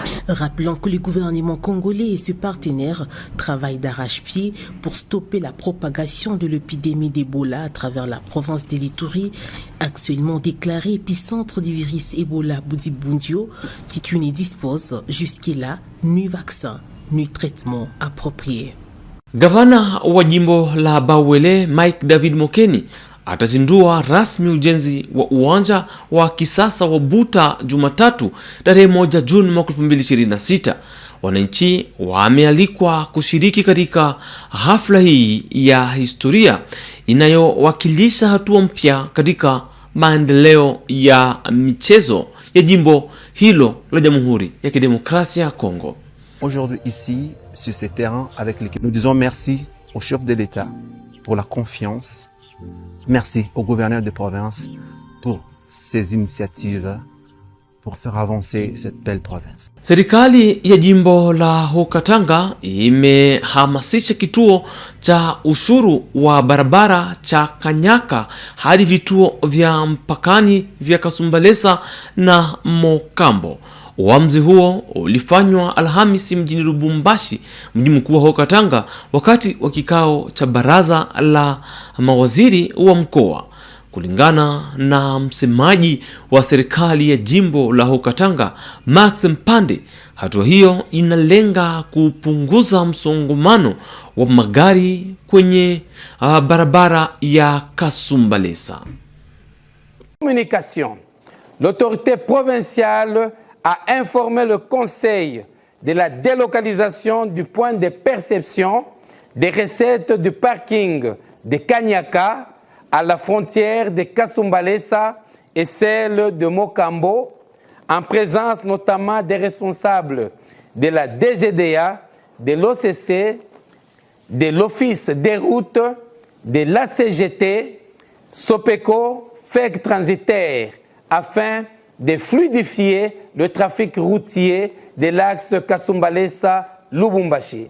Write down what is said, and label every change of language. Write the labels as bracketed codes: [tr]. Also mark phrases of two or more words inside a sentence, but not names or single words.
[fr] Rappelons que le gouvernement congolais et ses partenaires travaillent d'arrache-pied pour stopper la propagation de l'épidémie d'Ebola à travers la province de l'Ituri, actuellement déclarée épicentre du virus Ebola Bundibundio, qui ne dispose jusque-là ni vaccin ni traitement approprié. [sw] Gavana wa jimbo la Bawele Mike David Mokeni atazindua rasmi ujenzi wa uwanja wa kisasa wa Buta Jumatatu tarehe 1 Juni mwaka 2026. Wananchi wamealikwa kushiriki katika hafla hii ya historia inayowakilisha hatua mpya katika maendeleo ya michezo ya jimbo hilo la Jamhuri ya Kidemokrasia ya Kongo. [fr] Aujourd'hui ici, sur ce terrain, avec l'équipe, nous disons merci au chef de l'État pour la confiance. Merci au gouverneur de province pour ses initiatives pour faire avancer cette belle province. [sw] Serikali ya jimbo la Haut-Katanga imehamasisha kituo cha ushuru wa barabara cha Kanyaka hadi vituo vya mpakani vya Kasumbalesa na Mokambo. Uamuzi huo ulifanywa Alhamisi mjini Lubumbashi, mji mkuu wa Haut-Katanga, wakati wa kikao cha baraza la mawaziri wa mkoa. Kulingana na msemaji wa serikali ya jimbo la Haut-Katanga, Max Mpande, hatua hiyo inalenga kupunguza msongamano wa magari kwenye barabara ya Kasumbalesa. [fr] Communication. L'autorité provinciale a informé le Conseil de la délocalisation du point de perception des recettes du parking de Kanyaka à la frontière de Kasumbalesa et celle de Mokambo, en présence notamment des responsables de la DGDA, de l'OCC, de l'Office des routes, de l'ACGT, Sopeco, FEC transitaire, afin de fluidifier le trafic routier de l'axe Kasumbalesa-Lubumbashi.